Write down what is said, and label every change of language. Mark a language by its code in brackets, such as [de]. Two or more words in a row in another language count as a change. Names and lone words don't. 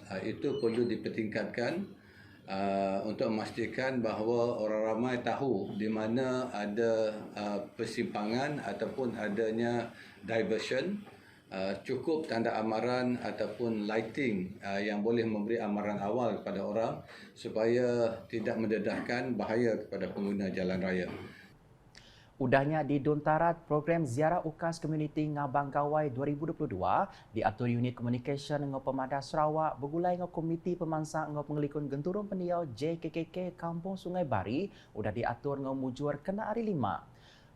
[ms] Itu perlu dipertingkatkan untuk memastikan bahawa orang ramai tahu di mana ada persimpangan ataupun adanya diversion. Cukup tanda amaran ataupun lighting yang boleh memberi amaran awal kepada orang supaya tidak mendedahkan bahaya kepada pengguna jalan raya. [iba] Udahnya di Duntarat, program Ziarah UKAS Komuniti Ngabang Gawai 2022 diatur unit komunikasi dengan Pemadar Sarawak bergulai dengan Komiti Pemansang dengan Pengelikun Genturun Pendiau JKKK Kampung Sungai Bari udah diatur dengan mujur kena hari 5.